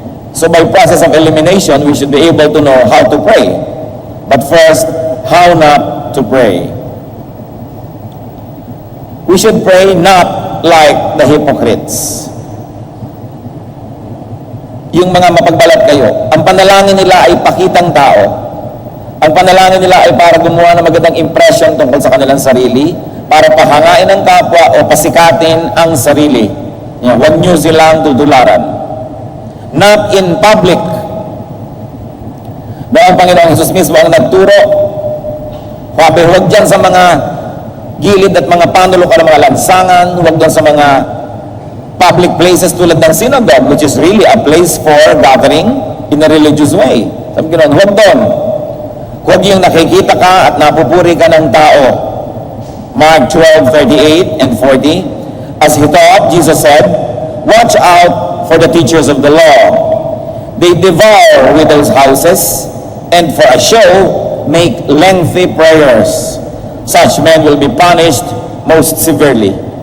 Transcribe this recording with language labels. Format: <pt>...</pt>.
<en>So by process of elimination, we should be able to know how to pray. But first, how not to pray. We should pray not like the hypocrites.</en> <tl>Yung mga mapagbalat kayo, ang panalangin nila ay pakitang tao. Ang panalangin nila ay para gumawa ng magandang impression tungkol sa kanilang sarili, para pahangain ang kapwa o pasikatin ang sarili. Huwag nyo silang tutularan.</tl> <en>Not in public.</en> <tl>Dahil ang Panginoong Jesus mismo ang nagturo. Huwag dyan sa mga gilid at mga panulok ng mga lansangan, huwag dyan sa mga public places tulad ng synagogue,</tl> <en>which is really a place for gathering in a religious way.</en> <tl>Sabi ko nun, huwag doon. Huwag yung nakikita ka at napupuri ka ng tao.</tl> <en>Mark 12:38 and 40. As he taught, Jesus said, watch out for the teachers of the law. They devour widows' houses, and for a show, make lengthy prayers. Such men will be punished most severely.</en>